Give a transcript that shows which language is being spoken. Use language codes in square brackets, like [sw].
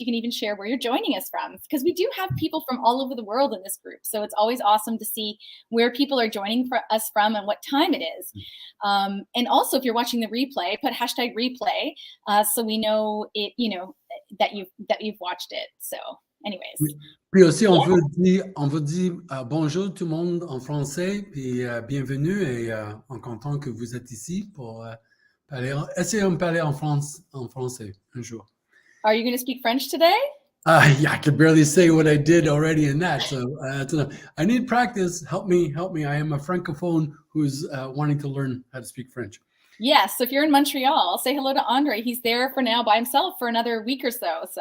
[en] You can even share where you're joining us from, because we do have people from all over the world in this group. So it's always awesome to see where people are joining us from and what time it is. And also, if you're watching the replay, put hashtag replay so we know it, that you've watched it. So anyways. [fr] Puis aussi, on vous dit bonjour tout le monde en français, puis bienvenue, et on est content que vous êtes ici pour essayer de parler en français un jour. [en] Are you going to speak French today? Yeah, I can barely say what I did already in that, so I need practice. Help me. I am a francophone who's wanting to learn how to speak French. Yes, so if you're in Montreal, say hello to Andre. He's there for now by himself for another week or so.